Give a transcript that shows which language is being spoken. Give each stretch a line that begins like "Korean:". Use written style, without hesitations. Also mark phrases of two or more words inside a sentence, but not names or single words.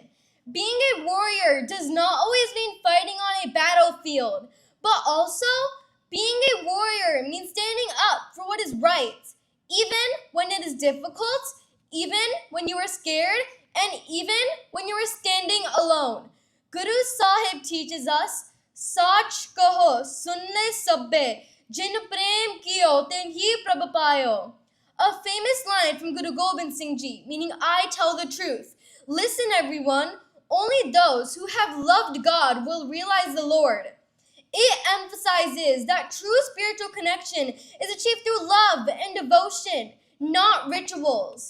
English: Being a warrior does not always mean fighting on a battlefield, but also being a warrior means standing up for what is right, even when it is difficult, even when you are scared, and even when you are standing alone. Guru Sahib teaches us,
Punjabi: ਸਾਚੁ ਕਹੋਂ, ਸੁਨ ਸਭੈ, ਜਿਨ ਪ੍ਰੇਮ ਕੀਓ, ਤਿਨ ਹੀ ਪ੍ਰਭ ਪਾਇਓ.
English: A famous line from Guru Gobind Singh Ji, meaning I tell the truth. Listen everyone, only those who have loved God will realize the Lord. It emphasizes that true spiritual connection is achieved through love and devotion, not rituals.